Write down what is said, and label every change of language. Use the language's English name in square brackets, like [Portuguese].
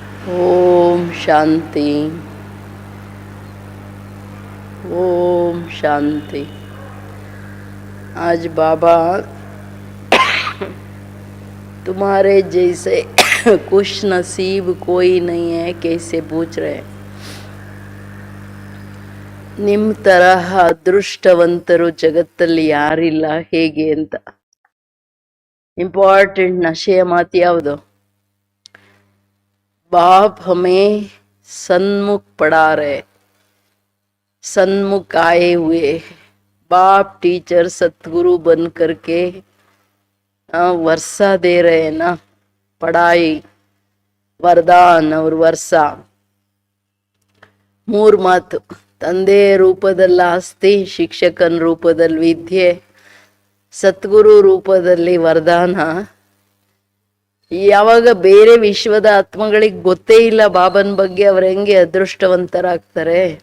[Hindi] ओम शांति, ओम शांति। आज बाबा तुम्हारे जैसे खुश नसीब कोई नहीं है कैसे पूछ रहे हैं। [Kannada] ನಿಮ್ಮ ತರಹ ಅದೃಷ್ಟವಂತರು ಜಗತ್ತಲ್ಲಿ ಯಾರಿಲ್ಲ ಹೇಗೆ ಅಂತ. ಇಂಪಾರ್ಟೆಂಟ್ ನಶೆಯ ಮಾತು ಯಾವುದು? [Hindi] बाप हमें सन्मुख पढ़ा रहे, सन्मुख आए हुए बाप टीचर सतगुरु बन करके वर्षा दे रहे हैं ना, पढ़ाई वरदान और वर्षा। [Kannada] ಮೂರು ಮಾತು, ತಂದೆಯ ರೂಪದಲ್ಲಿ ಆಸ್ತಿ, ಶಿಕ್ಷಕನ ರೂಪದಲ್ಲಿ ವಿದ್ಯೆ, ಸದ್ಗುರು ರೂಪದಲ್ಲಿ ವರದಾನ. ಯಾವಾಗ ಬೇರೆ ವಿಶ್ವದ ಆತ್ಮಗಳಿಗೆ ಗೊತ್ತೇ ಇಲ್ಲ ಬಾಬನ ಬಗ್ಗೆ, ಅವ್ರ ಹೆಂಗೆ ಅದೃಷ್ಟವಂತರಾಗ್ತಾರೆ.